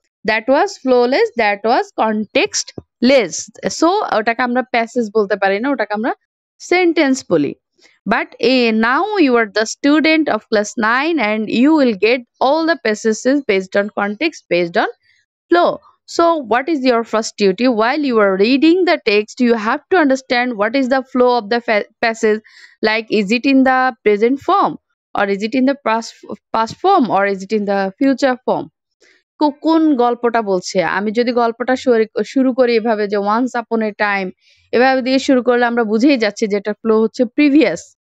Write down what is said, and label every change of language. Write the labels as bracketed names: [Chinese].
[English] That was flowless, that was contextless. So [Bangla] ওটাকে আমরা passage বলতে পারি না, ওটাকে আমরা সেন্টেন্স বলি। [English] But now you are the student of class 9 and you will get all the passages based on context, based on flow. So what is your first duty? While you are reading the text, you have to understand what is the flow of the passage. Like, is it in the present form, or is it in the past form, or is it in the future form? [Bangla] কোন গল্পটা বলছে, আমি যদি গল্পটা শুরু করি এভাবে যে [English] once upon a time, [Bangla] এভাবে দিয়ে শুরু করলে আমরা বুঝেই যাচ্ছি যে এটা ফ্লো হচ্ছে প্রিভিয়াস।